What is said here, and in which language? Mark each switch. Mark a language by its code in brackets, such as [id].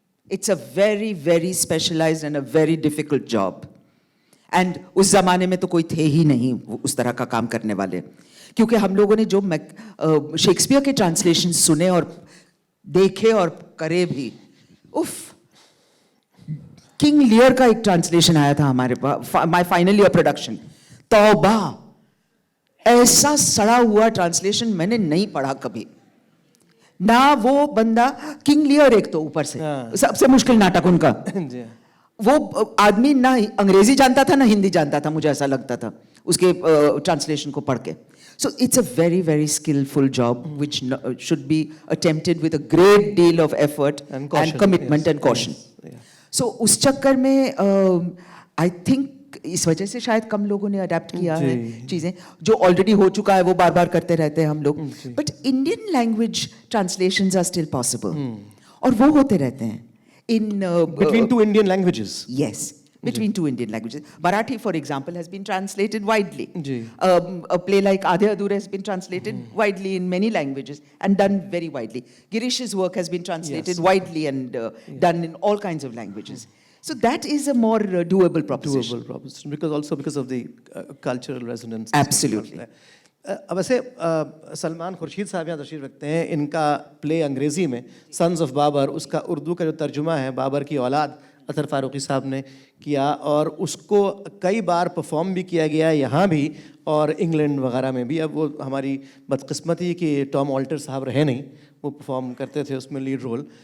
[en] It's a very, very specialized and a very difficult job. [hi] And उस ज़माने में तो कोई थे ही नहीं उस तरह का काम करने वाले, क्योंकि हम लोगों ने जो शेक्सपियर के ट्रांसलेशन सुने और देखे और करे भी, उफ, किंग लियर का एक ट्रांसलेशन आया था हमारे पास, [en] my final year production, [hi] तौबा, ऐसा सड़ा हुआ ट्रांसलेशन मैंने नहीं पढ़ा कभी ना। वो बंदा किंग लियर, एक तो ऊपर से सबसे मुश्किल नाटक उनका, वो आदमी ना अंग्रेजी जानता था ना हिंदी जानता था, मुझे ऐसा लगता था उसके ट्रांसलेशन को पढ़ के। [en] So it's a very, very skillful job which should be attempted with a great deal of effort and commitment and caution. [hi] So उस चक्कर में [en] I think [hi] इस वजह से शायद कम लोगों ने अडेप्ट किया है चीज़ें, जो ऑलरेडी हो चुका है वो बार बार करते रहते हैं हम लोग। [en] but Indian language translations are still possible, [hi] और वो होते रहते हैं [en] in between two Indian languages. Yes, between two Indian languages. Marathi, for example, has been translated widely. A play like Aadhe Adhure has been translated widely in many languages and done very widely. Girish's work has been translated widely and done in all kinds of languages. So that is a more doable proposition. Doable proposition, because of the cultural resonance. Absolutely. [hi] अब वैसे सलमान खुर्शीद साहब यहाँ तशरीफ रखते हैं, इनका play अंग्रेज़ी में सन्स ऑफ बाबर, उसका उर्दू का जो तर्जुमा है बाबर की औलाद अतर फारूकी साहब ने किया, और उसको कई बार परफॉर्म भी किया गया यहाँ भी और इंग्लैंड वगैरह में भी। अब वो हमारी बदकिस्मती कि टॉम ऑल्टर साहब रहे नहीं, वो परफॉर्म करते थे उसमें लीड रोल।